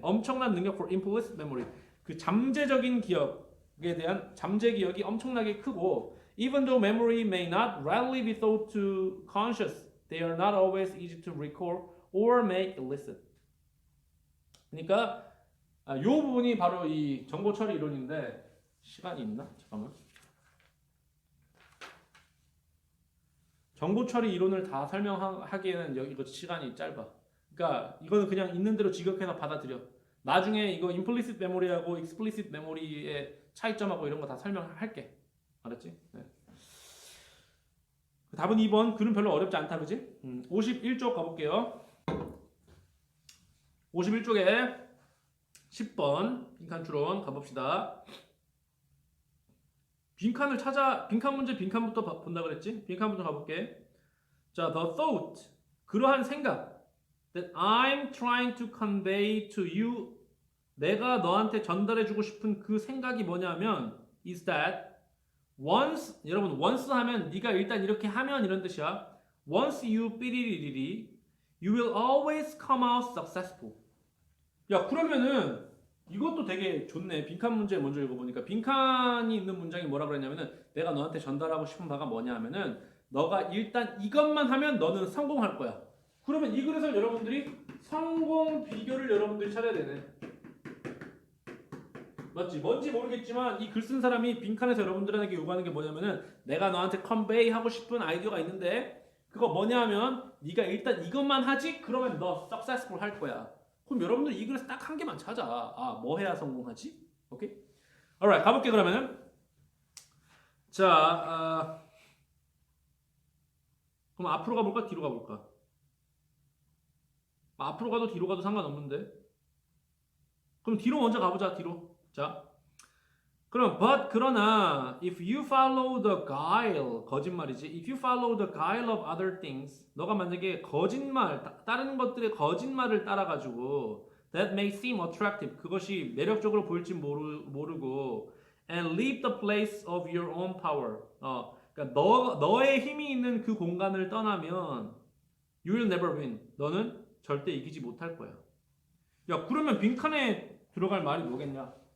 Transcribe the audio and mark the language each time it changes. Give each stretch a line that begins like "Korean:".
Korean: 엄청난 능력
English: for implicit memory.
Korean: 그 잠재적인 기억에 대한 잠재 기억이 엄청나게 크고
English: even though memory may not readily be thought to conscious, they are not always easy to recall or make illicit.
Korean: 그러니까 이 부분이 바로 이 정보 처리 이론인데 시간이 있나? 잠깐만. 정보 처리 이론을 다 설명하기에는 이거 시간이 짧아. 그러니까 이거는 그냥 있는 대로 직역해서 받아들여. 나중에 이거 implicit memory하고 explicit memory의 차이점하고 이런 거 다 설명할게. 알았지? 네. 답은 2번. 글은 별로 어렵지 않다, 그지? 51쪽 가볼게요. 51쪽에 10번 빈칸 추론 가봅시다. 빈칸 문제 빈칸부터 본다 그랬지? 빈칸부터 가볼게. 자,
English: the thought
Korean: 그러한 생각
English: that I'm trying to convey to you
Korean: 내가 너한테 전달해주고 싶은 그 생각이 뭐냐면
English: is that once
Korean: 여러분 once 하면 네가 일단 이렇게 하면 이런 뜻이야.
English: once you 삐리리리리 you will always come out successful.
Korean: 야 그러면은 이것도 되게 좋네. 빈칸 문제 먼저 읽어보니까 빈칸이 있는 문장이 뭐라 그랬냐면은 내가 너한테 전달하고 싶은 바가 뭐냐 하면은 너가 일단 이것만 하면 너는 성공할 거야. 그러면 이 글에서 여러분들이 성공 비결을 여러분들이 찾아야 되네. 맞지? 뭔지 모르겠지만 이 글 쓴 사람이 빈칸에서 여러분들에게 요구하는 게 뭐냐면은 내가 너한테 컨베이 하고 싶은 아이디어가 있는데 그거 뭐냐 하면 네가 일단 이것만 하지? 그러면 너 successful 할 거야. 그럼 여러분들 이 글에서 딱 한 개만 찾아. 뭐 해야 성공하지? 오케이? alright, 가볼게 그러면은. 자, 그럼 앞으로 가볼까? 뒤로 가볼까? 앞으로 가도 뒤로 가도 상관없는데. 그럼 뒤로 먼저 가보자. 뒤로. 자, 그럼 그러나
English: if you follow the guile
Korean: 거짓말이지.
English: If you follow the guile of other things
Korean: 너가 만약에 다른 것들의 거짓말을 따라가지고
English: that may seem attractive
Korean: 그것이 매력적으로 보일지 모르고
English: and leave the place of your own power
Korean: 그러니까 너의 힘이 있는 그 공간을 떠나면
English: you will never win
Korean: 너는 절대 이기지 못할 거야. 야 그러면 빈칸에 들어갈 말이 뭐겠냐?